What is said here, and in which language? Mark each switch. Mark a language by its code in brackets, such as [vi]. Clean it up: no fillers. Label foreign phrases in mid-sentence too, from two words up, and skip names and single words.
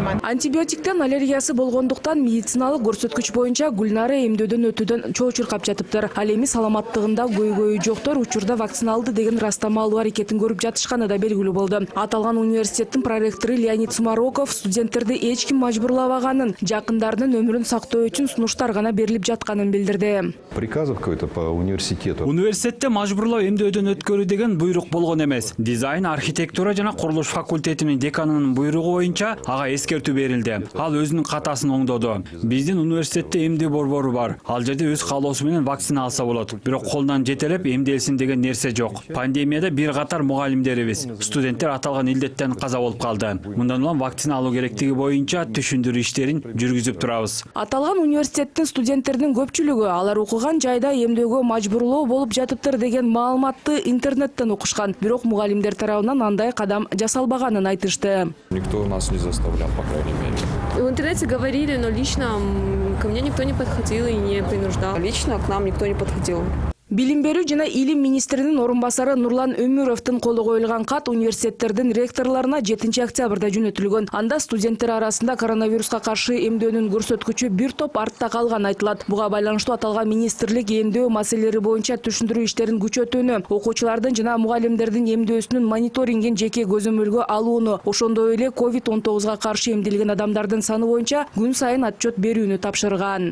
[ky] Антибиотиктен аллергиясы болгондуктан медициналык көрсөткүч боюнча Гүлнара эмдөөдөн өтүүдөн чоо чуркап жатыптыр. Ал эми саламаттыгында көйгөйү жоктор учурда вакцина алды деген растама алуу аракетин көрүп жатышканы да белгилүү болду. Аталган университеттин проректору Леонид Сумароков студенттерди эч ким мажбурлабаганын, жакындарынын өмүрүн сактоо үчүн сунуштар гана берилип жатканын билдирди. [ru] Приказов какой-то по университету. [ky] Университетте мажбурлоо эмдөөдөн өткөрүү деген буйрук болгон эмес. Дизайн, архитектура жана курулуш факультетинин деканынын буйругу боюнча ага эскертүү берилди. Ал өзүнүн катасын оңдоду. Биздин университетте эмдөө борбору бар. Ал жерде өз каалоосу менен вакцина алса болот. Бирок колунан жетелеп эмделсин деген нерсе жок. Пандемияда бир катар мугалимдерибиз, студенттер аталган илдеттен каза болуп калды. Мындан улам вакцина алуу керектиги боюнча түшүндүрүү иштерин жүргүзүп турабыз. Аталган университеттин студенттердин көпчүлүгү алар окуган жайда эмдөөгө мажбурлоо болуп жатыптыр деген маалыматты интернеттен окушкан. Бирок мугалимдер тарабынан андай кадам жасалбаганын айтышты. [ru] Никто нас не заставлял, по крайней мере. В интернете говорили, но лично ко мне никто не подходил и не принуждал. Лично к нам никто не подходил. [ky] Билим берүү жана илим министринин орун басары Нурлан Өмүровдун колу коюлган кат университеттердин ректорлоруна 7 октябрда жөнөтүлгөн. Анда студенттер арасында коронавируска каршы эмдөөнүн көрсөткүчү бир топ артта калган айтылат. Буга байланыштуу аталган министрлик эмдөө маселелери боюнча түшүндүрүү иштерин күчөтүүнү, окуучулардын жана мугалимдердин эмдөөсүнүн мониторингин жеке көзөмөлгө алууну, ошондой эле COVID-19 каршы эмделген адамдардын саны боюнча күн сайын отчет берүүнү тапшырган.